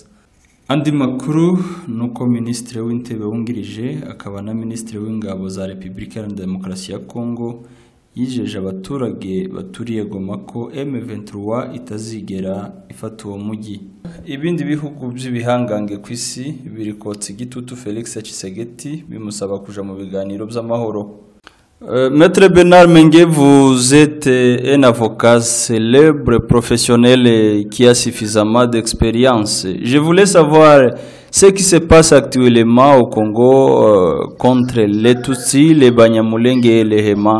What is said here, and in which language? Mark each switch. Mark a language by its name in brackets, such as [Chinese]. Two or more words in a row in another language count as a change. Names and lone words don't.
[Kinyarwanda] Andi makuru nuko Minisitiri w'Intebe wungirije akaba na Minisitiri w'Ingabo za Repubulika ya Demokarasi ya Kongo yijeje abaturage baturiye Goma ko M23 itazigera ifata uwo mujyi. Ibindi bihugu by'ibihangange ku isi birikotse igitutu Felix Tshisekedi bimusaba kuja mu biganiro by'amahoro. [French] Maître Bernard Menge, vous êtes un avocat célèbre, professionnel qui a suffisamment d'expérience. Je voulais savoir ce qui se passe actuellement au Congo contre les Tutsis, les Banyamulenge et les Hema.